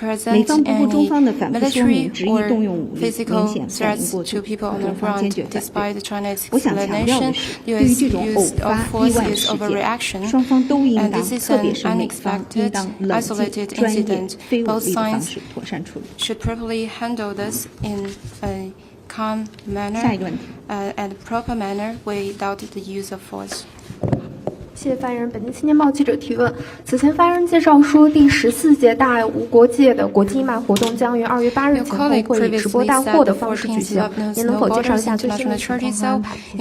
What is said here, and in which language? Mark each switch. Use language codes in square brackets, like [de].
[zh] 美方不顾中方的反复说明，执意动用武力，明显反应过度，中方坚决反对。我想强调的是，对于这种偶发意外事件，双方都应当，特别是美方应当冷静、专业、非武力的方式妥善处理。 [en] Should properly handle this in a calm manner [zh] 下一个问题。 [en] and proper manner without the use of force. [zh] 谢谢发言人。本地青年报记者提问：此前发言人介绍说，第14届大爱无国界的国际义卖活动将于2月8日前后会以直播带货的方式举行。您能否介绍一下最新的情况和安排？